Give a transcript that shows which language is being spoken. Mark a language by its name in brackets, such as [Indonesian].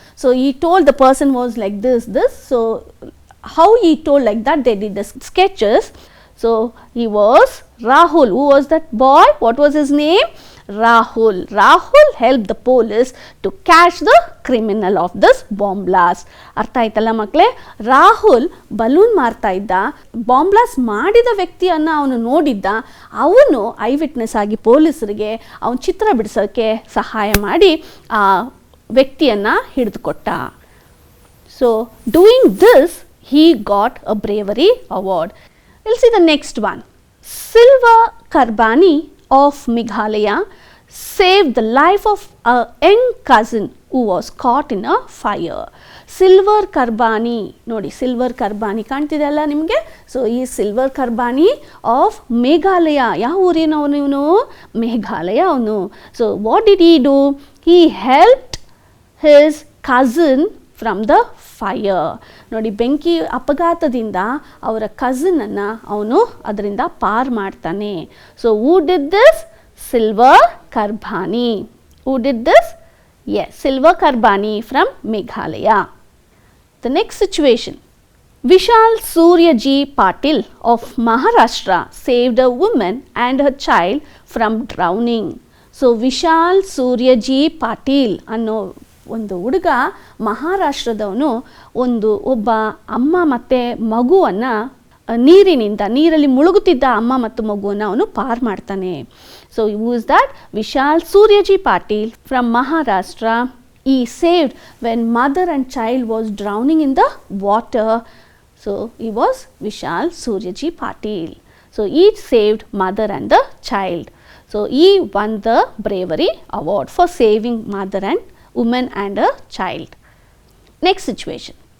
[English] So, he told the person was like this. So, how he told like that, they did the sketches. So, he was Rahul. Who was that boy? What was his name? Rahul. Rahul helped the police to catch the criminal of this bomb blast. [Kannada] ಅರ್ಥ ಆಯ್ತಲ್ಲ ಮಕ್ಕಳೇ? Rahul balloon ಮಾರ್ತಾ ಇದ್ದ, bomb blast ಮಾಡಿದ ವ್ಯಕ್ತಿಯನ್ನು ಅವನು ನೋಡಿದ್ದ, ಅವನು eye witness ಆಗಿ ಪೊಲೀಸರಿಗೆ ಅವನ ಚಿತ್ರ ಬಿಡಿಸೋಕ್ಕೆ ಸಹಾಯ ಮಾಡಿ ಆ ವ್ಯಕ್ತಿಯನ್ನು ಹಿಡಿದುಕೊಟ್ಟ. [English] So, doing this, he got a bravery award. We'll see the next one. Silva Karbani of Meghalaya saved the life of a young cousin who was caught in a fire. [Kannada] Silver Karbani, nodi Silver Karbani ಕಾಣ್ತಿದೆಯಲ್ಲ ನಿಮಗೆ? [English] So, ಈ Silver Karbani of Meghalaya. [Kannada] ಯಾವ ಊರಿನವನು ಇವನು? ಮೇಘಾಲಯ ಅವನು. [English] So, what did he do? He helped his cousin from the fire. [Kannada] ನೋಡಿ, ಬೆಂಕಿ ಅಪಘಾತದಿಂದ ಅವರ ಕಸಿನನ್ನು ಅವನು ಅದರಿಂದ ಪಾರ್ ಮಾಡ್ತಾನೆ. [English] So who did this? Silver Karbani. Who did this? Yes, Silver Karbani from Meghalaya. The next situation. Vishal Suryaji Patil of Maharashtra saved a woman and her child from drowning. [Kannada] So, Vishal Suryaji Patil ಅನ್ನೋ ಒಂದು ಹುಡುಗ ಮಹಾರಾಷ್ಟ್ರದವನು ಒಬ್ಬ ಅಮ್ಮ ಮತ್ತು ಮಗುವನ್ನು ನೀರಲ್ಲಿ ಮುಳುಗುತ್ತಿದ್ದ ಅಮ್ಮ ಮತ್ತು ಮಗುವನ್ನು ಅವನು ಪಾರ್ ಮಾಡ್ತಾನೆ. [English] So who is that? Vishal Suryaji Patil from Maharashtra. He saved when mother and child was drowning in the water. So, So he was Vishal Suryaji Patil. So he saved mother and the child. So he won the bravery award for saving mother and woman and a child. Next situation.